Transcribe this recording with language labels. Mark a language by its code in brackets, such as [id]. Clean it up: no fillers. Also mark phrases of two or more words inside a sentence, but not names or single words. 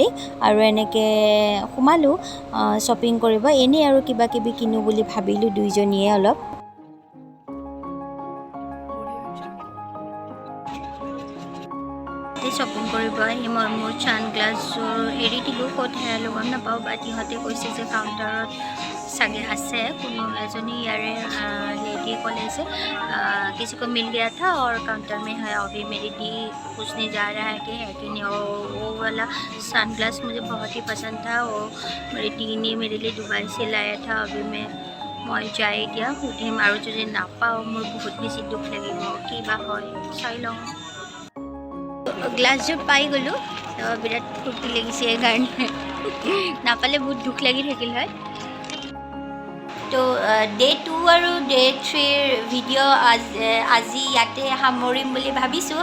[as] আৰু এনেকৈ সোমালোঁ শ্বপিং কৰিব, এনেই আৰু কিবা কিবি কিনো বুলি ভাবিলোঁ দুইজনীয়ে অলপ। শ্বপিং কৰিব আহি মই মোৰ ছানগ্লাছযোৰ এৰি দিলোঁ, ক'ত হেৰালোঁ গম নাপাওঁ, বাট ইহঁতে কৈছে যে কাউণ্টাৰত চাগে আছে। কোনো এজনী ইয়াৰে [hi] लेडी बोले से किसी को मिल गया था और काउंटर में है, अभी मेरी दी पूछने जा रहा है कि है कि नहीं। वो वाला सनग्लास मुझे बहुत ही पसंद था, वो मेरी दी ने मेरे लिए दुबई से लाया था। अभी मैं [as] যাই দিয়া সুধিম, আৰু যদি নাপাওঁ মোৰ বহুত বেছি দুখ লাগিব, কিবা হয় চাই লওঁ। গ্লাছযোৰ পাই গ'লোঁ, বিৰাট ফূৰ্তি লাগিছে সেইকাৰণে, নাপালে বহুত দুখ লাগি থাকিল হয়। তো ডে 2 আৰু ডে 3ৰ ভিডিঅ' আজি ইয়াতে সামৰিম বুলি ভাবিছোঁ।